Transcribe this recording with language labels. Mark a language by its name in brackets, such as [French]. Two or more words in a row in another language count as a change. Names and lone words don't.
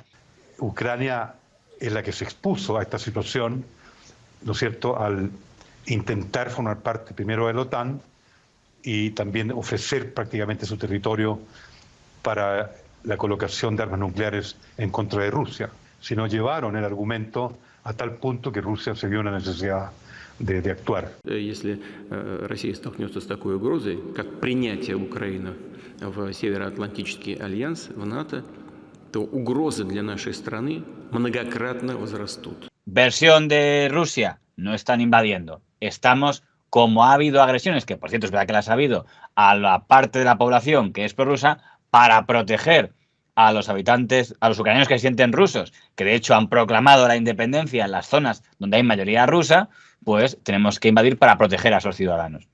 [Spanish] Ucrania es la que se expuso a esta situación, ¿no es cierto?, al intentar formar parte primero de la OTAN y también ofrecer prácticamente su territorio para la colocación de armas nucleares en contra de Rusia. Sino llevaron el argumento a tal punto que Rusia se vio una necesidad de actuar. [Russian] Если Россия столкнется с такой угрозой, как принятие Украины в Североатлантический альянс, в НАТО, то угрозы для нашей страны многократно возрастут. [Spanish] Versión de Rusia, no están invadiendo. Estamos, como ha habido agresiones, que por cierto es verdad que las ha habido, a la parte de la población que es prorrusa, para proteger a los habitantes, a los ucranianos que se sienten rusos, que de hecho han proclamado la independencia en las zonas donde hay mayoría rusa, pues tenemos que invadir para proteger a esos ciudadanos.